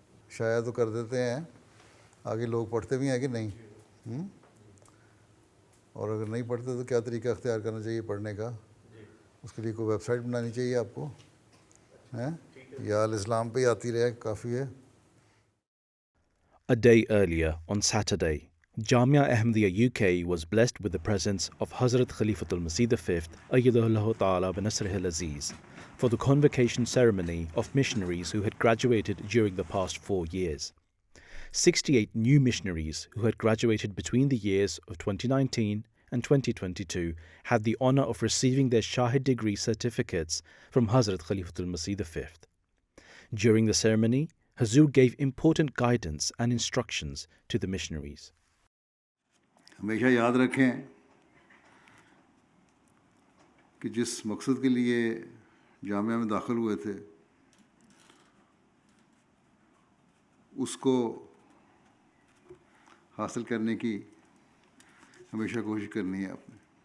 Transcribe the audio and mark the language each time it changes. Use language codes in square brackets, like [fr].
[ur] شاید تو کر دیتے ہیں، آگے لوگ پڑھتے بھی ہیں کہ نہیں. اور اگر نہیں پڑھتے تو کیا طریقہ اختیار کرنا چاہیے پڑھنے کا. اس کے لیے کوئی ویب سائٹ بنانی چاہیے آپ کو، یا الاسلام پہ ہی آتی رہے کافی ہے. [en] A day earlier, on Saturday, Jamia Ahmadiyya UK was blessed with the presence of Hazrat Khalifatul Masih V, ayyadahullahu ta'ala bi nasrihi al-aziz, for the convocation ceremony of missionaries who had graduated during the past 4 years. 68 new missionaries who had graduated between the years of 2019 and 2022 had the honour of receiving their Shahid degree certificates from Hazrat Khalifatul Masih V. During the ceremony, Huzoor gave important guidance and instructions to the missionaries. [ur] ہمیشہ یاد رکھیں کہ جس مقصد کے لیے جامعہ میں داخل ہوئے تھے اس کو حاصل کرنے کی ہمیشہ کوشش کرنی ہے آپ نے.